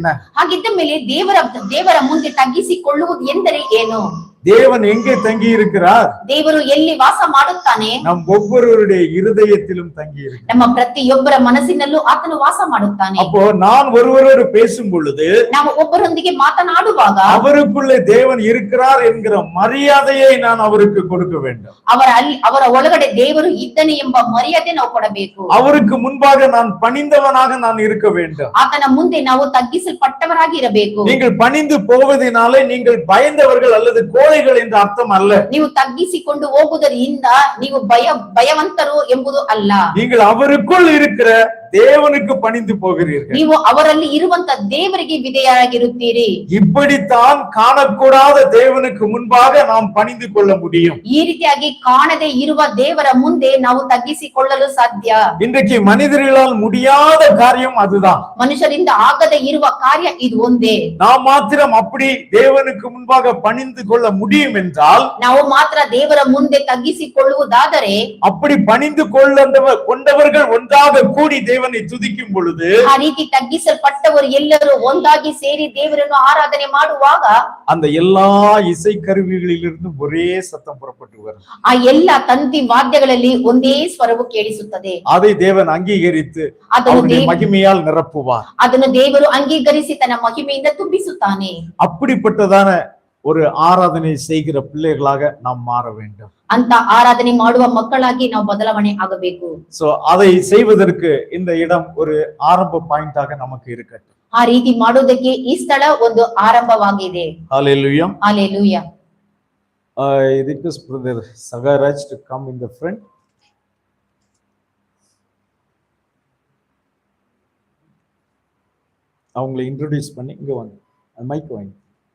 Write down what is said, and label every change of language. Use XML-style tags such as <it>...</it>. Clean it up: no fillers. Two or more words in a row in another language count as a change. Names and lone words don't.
<kn>ಹಾಗಿದ್ದ ಮೇಲೆ ದೇವರ ಮುಂದೆ ತಗ್ಗಿಸಿಕೊಳ್ಳುವುದು ಎಂದರೆ ಏನು?</kn> <ta>தேவன் எங்கே தங்கி இருக்கிறார்?</ta> <kn>ದೇವರು ಎಲ್ಲಿ ವಾಸ ಮಾಡುತ್ತಾನೆ?</kn> <ta>நம் ஒவ்வொருவருடைய இருதயத்திலும் தங்கி இருக்கிறார்.</ta> <kn>ನಮ್ಮ ಪ್ರತಿಯೊಬ್ಬರ ಮನಸ್ಸಿನಲ್ಲೂ ಆತನು ವಾಸ ಮಾಡುತ್ತಾನೆ.</kn> <ta>அப்போ நான் ஒருவரோடு பேசும் பொழுது</ta> <kn>ನಾವು ಒಬ್ಬರೊಂದಿಗೆ ಮಾತನಾಡುವಾಗ</kn> <ta>அவருக்குள்ளே தேவன் இருக்கிறார் என்கிற மரியாதையை நான் அவருக்கு கொடுக்க வேண்டும்.</ta> <kn>ಅವರ ಒಳಗಡೆ ದೇವರು ಇದ್ದಾನೆ ಎಂಬ ಮರ್ಯಾದೆ ನಾವು ಕೊಡಬೇಕು.</kn> <ta>அவருக்கு முன்பாக நான் பணிந்தவனாக நான் இருக்க வேண்டும்.</ta> <kn>ಆತನ ಮುಂದೆ ನಾವು ತಗ್ಗಿಸಲ್ಪಟ್ಟವರಾಗಿ ಇರಬೇಕು.</kn> <ta>நீங்கள் பணிந்து போவதினாலே நீங்கள் பயந்தவர்கள் அல்லது கோழைகள் என்ற அர்த்தம் அல்ல.</ta> <kn>ನೀವು ತಗ್ಗಿಸಿಕೊಂಡು ಹೋಗುವುದರಿಂದ ನೀವು ಭಯವಂತರು ಎಂಬುದು ಅಲ್ಲ.</kn> <ta>நீங்கள் அவருக்குள் இருக்கிற தேவனுக்கு பணிந்து போகிறீர்கள்.</ta> <kn>ನೀವು ಅವರಲ್ಲಿ ಇರುವಂತ ದೇವರಿಗೆ ವಿಧೇಯರಾಗಿರುತ್ತೀರಿ.</kn> <ta>இப்படித்தான் காணக்கூடாத தேவனுக்கு முன்பாக நாம் பணிந்து கொள்ள முடியும்.</ta> <kn>ಈ ರೀತಿಯಾಗಿ ಕಾಣದೇ ಇರುವ ದೇವರ ಮುಂದೆ ನಾವು ತಗ್ಗಿಸಿಕೊಳ್ಳಲು ಸಾಧ್ಯ.</kn> <ta>இன்றைக்கு மனிதர்களால் முடியாத காரியம் அதுதான்.</ta> <kn>ಮನುಷ್ಯರಿಂದ ಆಗದೇ ಇರುವ ಕಾರ್ಯ ಇದು ಒಂದೇ.</kn> <ta>நாம் மாத்திரம் அப்படி தேவனுக்கு முன்பாக பணிந்து கொள்ள முடியும் என்றால்,</ta> <kn>ನಾವು ಮಾತ್ರ ದೇವರ ಮುಂದೆ ತಗ್ಗಿಸಿಕೊಳ್ಳುವುದಾದರೆ,</kn> <ta>அப்படி பணிந்து கொண்டவர்கள் ஒன்றாக கூடி தேவனை துதிக்கும் பொழுது,</ta> <kn>ಆ ರೀತಿ ತಗ್ಗಿಸಲ್ಪಟ್ಟವರು ಎಲ್ಲರೂ ಒಂದಾಗಿ ಸೇರಿ ದೇವರನ್ನು ಆರಾಧನೆ ಮಾಡುವಾಗ</kn> <ta>அந்த எல்லா இசை கருவிகளிலிருந்து ஒரே சத்தம் புறப்பட்டு வரும்.</ta> <kn>ಆ ಎಲ್ಲ ತಂತಿ ವಾದ್ಯಗಳಲ್ಲಿ ಒಂದೇ ಸ್ವರವು ಕೇಳಿಸುತ್ತದೆ.</kn> <ta>அதை தேவன் அங்கீகரித்து அவருடைய மகிமையால் நிரப்புவார்.</ta> <kn>ಅದನ್ನು ದೇವರು ಅಂಗೀಕರಿಸಿ ತನ್ನ ಮಹಿಮೆಯಿಂದ ತುಂಬಿಸುತ್ತಾನೆ.</kn> <ta>அப்படிப்பட்டதான ஒரு ஆராதனை செய்கிற பிள்ளைகளாக நாம் மாற வேண்டும்.</ta> <kn>ಅಂತ ಆರಾಧನೆ ಮಾಡುವ ಮಕ್ಕಳಾಗಿ ನಾವು ಬದಲಾವಣೆ ಆಗಬೇಕು.</kn> <ta>சோ அதை செய்வதற்கு இந்த இடம் ஒரு ஆரம்ப பாயிண்டாக நமக்கு இருக்கட்டும்.</ta> <kn>ಆ ರೀತಿ ಮಾಡೋದಕ್ಕೆ ಈ ಸ್ಥಳ ಒಂದು ಆರಂಭವಾಗಿದೆ.</kn> <ta>ஹalleluya.</ta> <kn>ಹಲ್ಲೆಲೂಯಾ.</kn> <en>I request brother Sagaraj to come in the front.</en> <ta>அவங்களை இன்ட்ரோடியூஸ் பண்ணி இங்க வாங்க. மைக் வாங்க.</ta>